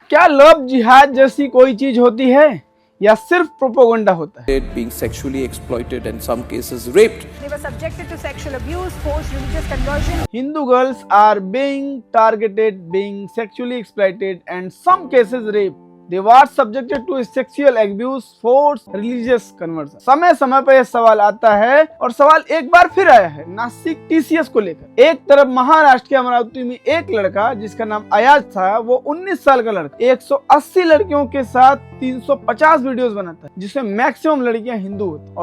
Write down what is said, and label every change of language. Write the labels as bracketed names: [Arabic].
[Hindi] क्या लव जिहाद जैसी कोई चीज होती है या सिर्फ प्रोपेगेंडा होता है? [English] being sexually exploited and some cases raped. They were subjected to sexual abuse, forced religious conversion. Hindu girls are being targeted, being sexually exploited, and some cases raped. They were subjected to sexual abuse, forced religious conversion. [Hindi] समय समय पर यह सवाल आता है और सवाल एक बार फिर आया है नासिक टीसीएस को लेकर। एक तरफ महाराष्ट्र के अमरावती में एक लड़का जिसका नाम अयाज था, वो 19 साल का लड़का 180 लड़कियों के साथ 350 वीडियोस बनाता है, जिसमें मैक्सिमम लड़कियां हिंदू होती।